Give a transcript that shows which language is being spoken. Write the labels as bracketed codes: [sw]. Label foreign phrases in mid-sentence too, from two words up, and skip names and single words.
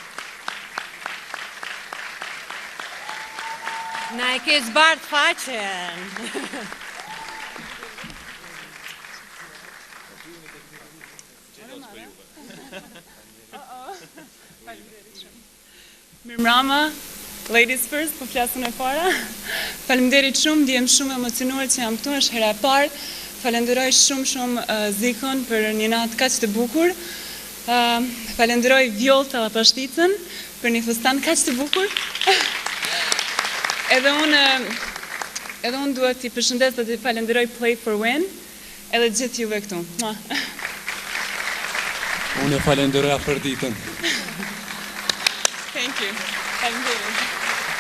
[sq] Na e ke zbardh faqen. Mirëmbrëma, [en] ladies first, [sq] po flasën e para. Faleminderit shumë, ndihem shumë emocionuar që jam këtu, është hera e parë. Falenderoj shumë Zikon për një natë kaq të bukur. Falenderoj Vjolta dhe Pashticën për një fustan kaq të bukur. Edhe unë duhet t'i përshëndes dhe t'i falenderoj Play for Win, edhe gjithë juve këtu. Unë e falenderoj Afërditën. [en] Thank you. [sq] Falenderoj.